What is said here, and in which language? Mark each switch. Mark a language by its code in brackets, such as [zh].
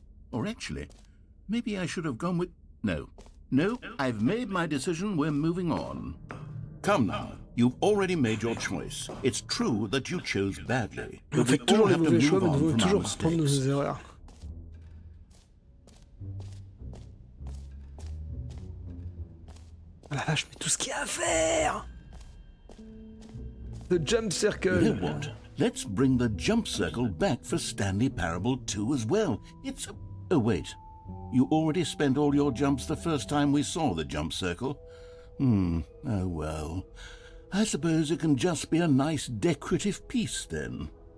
[en] Or actually, maybe I should have gone with... No, I've made my decision, we're moving on. Come now, you've already made your choice. It's true that you chose badly. [fr] On fait toujours les mauvais choix, mais nous devons toujours apprendre nos erreurs. Oh la vache, mais tout ce qu'il y a à faire! [en] The jump circle. You know what? Let's bring the jump circle back for Stanley Parable 2 as well. It's... Oh, wait. You already spent all your jumps the first time we saw the jump circle. Oh well. I suppose it can just be a nice decorative piece then.